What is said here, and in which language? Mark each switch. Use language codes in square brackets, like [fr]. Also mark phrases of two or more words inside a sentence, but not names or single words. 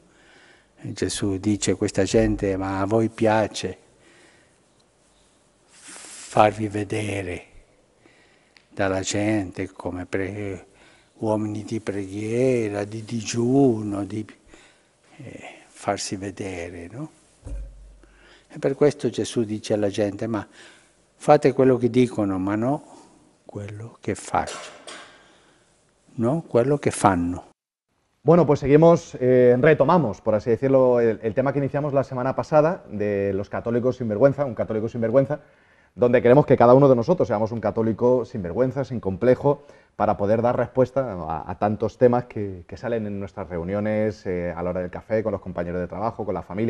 [it] E Gesù dice a questa gente, ma a voi piace farvi vedere dalla gente come uomini di preghiera, di digiuno, di farsi vedere, no? E per questo Gesù dice alla gente, ma fate quello che dicono, ma no quello che faccio, no quello che fanno. [es] Bueno, pues seguimos, retomamos, por así decirlo, el tema que iniciamos la semana pasada de los católicos sin vergüenza, un católico sin vergüenza, donde queremos que cada uno de nosotros seamos un católico sin vergüenza, sin complejo, para poder dar respuesta a tantos temas que salen en nuestras reuniones, a la hora del café, con los compañeros de trabajo, con la familia.